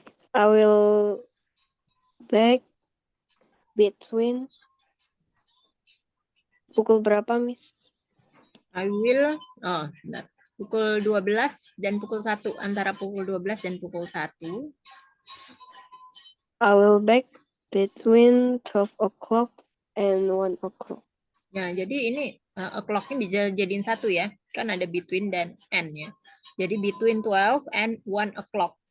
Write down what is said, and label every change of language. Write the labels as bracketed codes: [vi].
[en] I will back between [id] pukul berapa, [en] Miss? I will, [id] bentar. Pukul 12 dan pukul 1. Antara pukul 12 dan pukul 1. [en] I will back between 12 o'clock and 1 o'clock. [id] Ya, jadi ini o'clock-nya bisa jadiin 1 ya. Kan ada between dan and ya. Jadi [en] between 12 and 1 o'clock.